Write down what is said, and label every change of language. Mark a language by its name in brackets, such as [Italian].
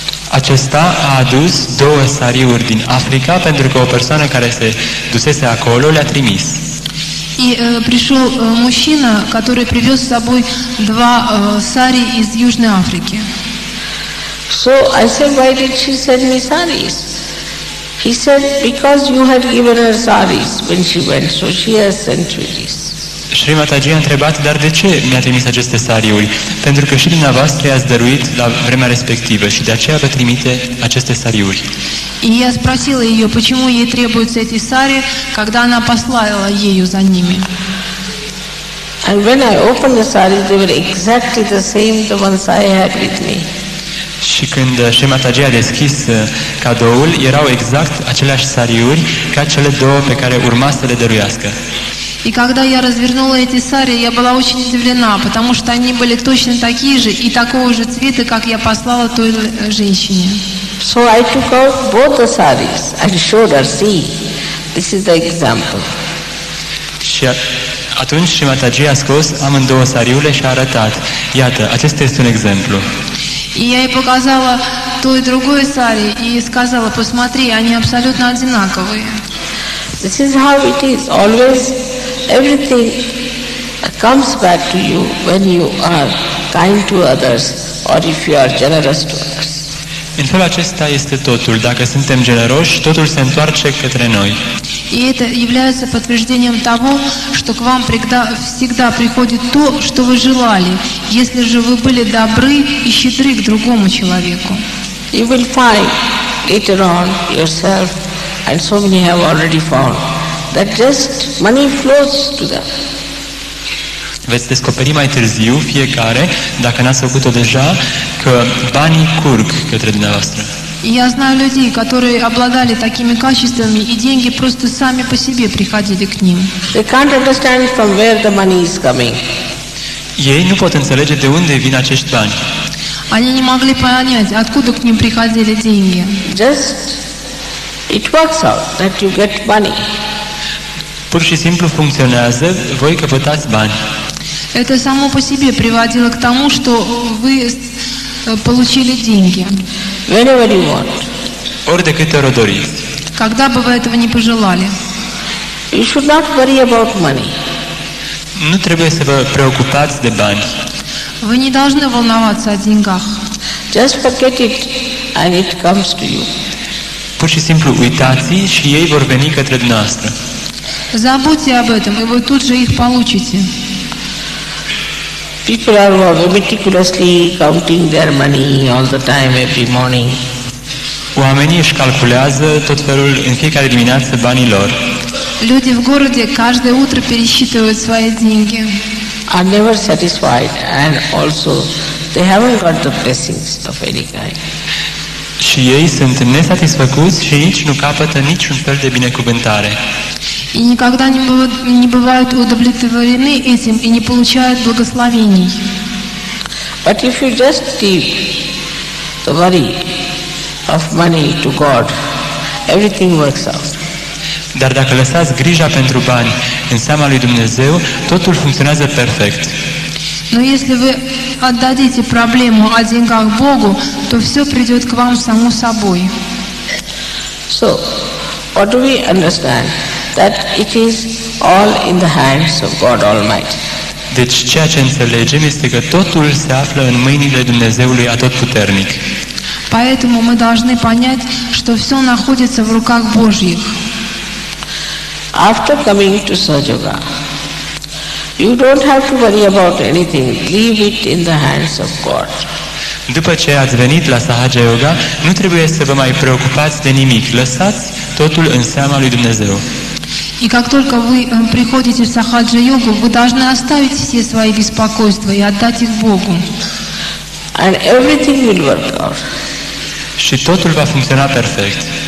[Romanian] Acesta a adus 2 sariuri din Africa pentru că o persoană care se dusese acolo le-a trimis. [Russian] И пришел мужчина, который привез с собой 2 сари из Южной Африки. [English] So I said, why did she send me saris? He said, because you had given her saris when she went, so she has sent you this. [Romanian] Shri Mataji a întrebat, dar de ce mi-a trimis aceste sariuri? Pentru că și dumneavoastră i-ați dăruit la vremea respectivă și de aceea vă trimite aceste sariuri. [Russian] И я спросила ее, почему ей требуются эти сари, когда она послала ею за ними. [English] And when I opened the saris, they were exactly the same, the ones I had with me. [Romanian] Și când Shri Mataji a deschis cadoul, erau exact aceleași sariuri ca cele 2 pe care urma să le dăruiască. [Russian] И когда я развернула эти сари, я была очень удивлена, потому что они были точно такие же и такого же цвета, как я послала той женщине. [English] So I took out both the saris and showed her, see, this is the example. [Romanian] Și atunci Shri Mataji a scos amândouă sariurile și a arătat. Iată, acesta este un exemplu. [Russian] И я ей показала то и другое сари и сказала, посмотри, они абсолютно одинаковые. [English] This is how it is. Always everything comes back to you when you are kind to others or if you are generous to others. [Romanian] În felul acesta este totul. Dacă suntem generoși, totul se întoarce către noi. [Russian] И это является подтверждением того, что к вам всегда приходит то, что вы желали, если же вы были добры и щедры к другому человеку. [English] You will find later on yourself, and so many have already found, that just money flows to them. [Romanian] Veți descoperi mai târziu, fiecare, dacă n-ați făcut-o deja, că banii curg către dumneavoastră. [Russian] Я знаю людей, которые обладали такими качествами, и деньги просто сами по себе приходили к ним. [English] They can't understand from where the money is coming. [Romanian] Ei nu pot înțelege de unde vin acești bani. [Russian] Они не могли понять, откуда к ним приходили деньги. [English] Just it works out that you get money. [Romanian] Pur și simplu funcționează, voi căpătați bani. [Russian] Это само по себе приводило к тому, что вы получили деньги. [English] Whenever you want. [Romanian] Ori de câte ori o doriți. [Russian] Когда бы вы этого не пожелали. [English] You should not worry about money. [Romanian] Nu trebuie să vă preocupați de bani. [Russian] Вы не должны волноваться о деньгах. [English] Just forget it and it comes to you. [Romanian] Pur și simplu uitați și ei vor veni către dumneavoastră. [Russian] Забудьте об этом, и вы тут же их получите. [English] People are meticulously counting their money all the time, every morning. [Romanian] Oamenii își calculează tot felul în fiecare dimineață banii lor. [Russian] Люди в городе каждое утро пересчитывают свои деньги. [English] Are never satisfied and also they haven't got the blessings of any kind. [Romanian] Și ei sunt nesatisfăcuți și nici nu capătă niciun fel de binecuvântare. [Russian] И никогда не бывают удовлетворены этим и не получают благословений. [English] But if you just give the worry of money to God, everything works out. [Romanian] Dar dacă lăsați grija pentru bani în seama lui Dumnezeu, totul funcționează perfect. [Russian] Но если вы отдадите проблему о деньгах Богу, то все придет к вам само собой. [English] So, what do we understand? That it is all in the hands of God Almighty. [Romanian] Deci ceea ce înțelegem este că totul se află în mâinile Dumnezeului Atotputernic. [Russian] Поэтому мы должны понять, что все находится в руках Божьих. [English] After coming to Sahaja Yoga, You don't have to worry about anything. Leave it in the hands of God. [Romanian] După ce ați venit la Sahaja Yoga, nu trebuie să vă mai preocupați de nimic. Lăsați totul în seama lui Dumnezeu. [Russian] И как только вы приходите в сахаджа-йогу, вы должны оставить все свои беспокойства и отдать их Богу. [English] And everything will work out. [Romanian] Și totul va funcționa perfect.